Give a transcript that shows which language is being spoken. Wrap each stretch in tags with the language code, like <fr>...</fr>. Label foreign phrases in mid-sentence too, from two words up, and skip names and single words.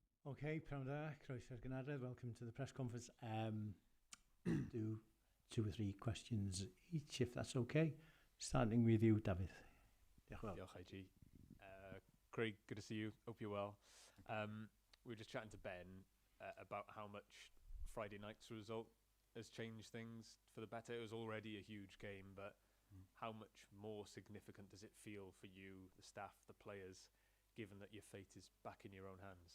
<cy>Okay, pnawn da, croeso'r gynadledd,</cy> <en>welcome to the press conference. Do 2 or 3 questions each, if that's okay. Starting with you, David.</en> <cy>Diolch yn fawr. Diolch, IG. Craig,</cy> <en>good to see you. Hope you're well. We were just chatting to Ben about how much Friday night's result has changed things for the better. It was already a huge game, but how much more significant does it feel for you, the staff, the players, given that your fate is back in your own hands?</en>